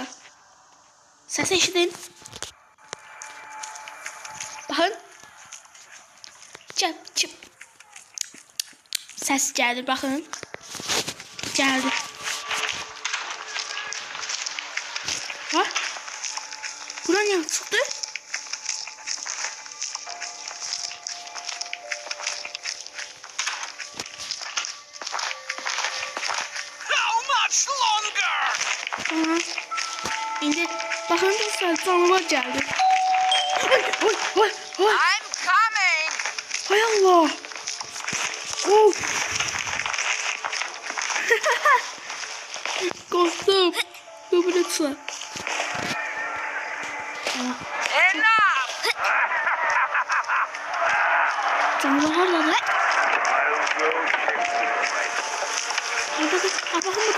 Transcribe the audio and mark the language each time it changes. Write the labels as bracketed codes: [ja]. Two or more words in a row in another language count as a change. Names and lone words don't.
[az] Səs eşidin. Baxın. Çıp. Səs gəlir, baxın. Gəldi. Ha? Bura niyə çıxdı? [en] How much longer? Aha. [az] İndi baxın dostlar, canavar gəldi. Oy. [en] I'm coming. [az] Hay Allah. Of. [tr] Korktum. Böyle çıkar. [en] Enough. [az] Canavar harada? [tr] Bakın burada.